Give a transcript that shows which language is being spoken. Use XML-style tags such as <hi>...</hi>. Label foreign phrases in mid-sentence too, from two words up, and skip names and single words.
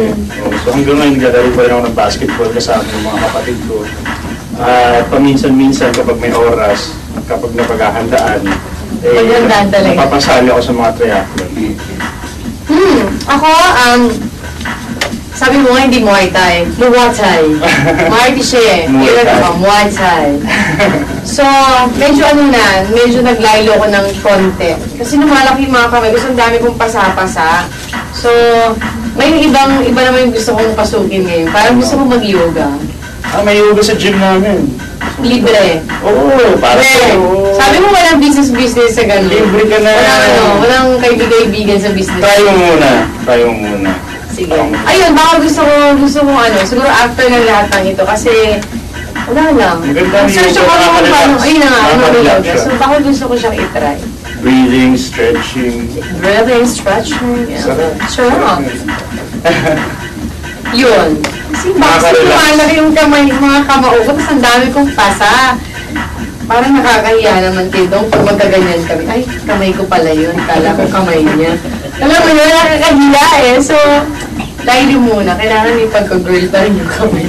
<tl>So hanggang ngayon, naglalaro pa rin ako ng basketball kasama ng mga kapatid ko. paminsan-minsan kapag may oras, kapag napaghahandaan, Paghandaan talaga. napapasali ako sa mga triathlon. Ako, sabi mo nga hindi Muay Thai. Muay Thai. Muay siya eh. Muay Muay Thai. Thai. Muay Thai. So, medyo medyo naglaylo ko ng konti. Kasi lumalaki yung mga kamay. Gusto ang dami kong pasa-pasa. So, may iba naman yung gusto kong pasukin ngayon. Parang gusto kong mag-yoga. May yoga sa gym namin. Libre. Oo, para Libre. sa'yo. Sabi mo walang business sa ganun. Libre ka na. Walang kaibigan sa business. Try mo muna. Sige. Ayun, baka gusto ko siguro after ng lahat ng ito kasi wala lang. Maganda yung Search yoga, ako kung nakaka-relax. paano, ayun na nga, ano Nakaka-relax yoga. siya. So baka gusto ko siyang itry.</tl> <en>Breathing, stretching. Breathing, stretching, yeah.</en> <tl>Sarap. Sarap. Yun. Kasi Nakaka-relax. lumalaki yung kamay, mga kamao ko, tapos ang dami kong pasa. Parang nakakahiya naman kayo kung magkaganyan kami. Ay, kamay ko pala yun. Kala ko kamay niya. Alam mo yun, nakakahiya eh. So, dahil muna, kailangan may pagka-girl pa rin yung kamay.</tl>